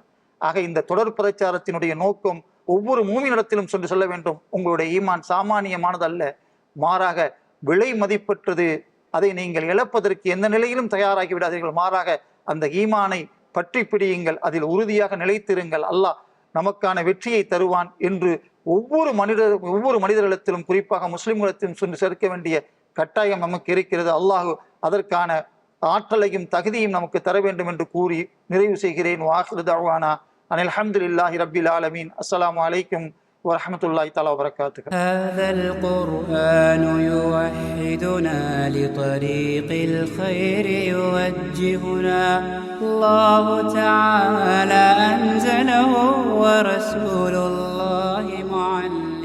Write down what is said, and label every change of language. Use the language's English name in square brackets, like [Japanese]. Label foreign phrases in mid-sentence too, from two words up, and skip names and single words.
[Tamil] ஆக இந்த தொடர் பிரச்சாரத்தினுடைய நோக்கம் ஒவ்வொரு மூமினிடத்திலும் சென்று சொல்ல வேண்டும், உங்களுடைய ஈமான் சாமானியமானது அல்ல, மாறாக விலை மதிப்பற்றது, அதை நீங்கள் இழப்பதற்கு எந்த நிலையிலும் தயாராகி விடாதீர்கள், மாறாக அந்த ஈமானை பற்றி பிடியுங்கள், அதில் உறுதியாக நிலைத்திருங்கள், அல்லாஹ் நமக்கான வெற்றியை தருவான் என்று ஒவ்வொரு மனிதர்களிடத்திலும், குறிப்பாக முஸ்லிம்களிடத்திலும் சென்று சேர்க்க வேண்டிய கட்டாயம் நமக்கு இருக்கிறது. அல்லாஹ் அதற்கான ஆற்றலையும் தகுதியும் நமக்கு தர வேண்டும் என்று கூறி நிறைவு செய்கிறேன். [Arabic] وآخر دعوانا أن الحمد لله رب العالمين. السلام عليكم ورحمة الله تعالى وبركاته. هذا القرآن يوحدنا لطريق الخير يوجهنا الله تعالى أنزله ورسول الله معلم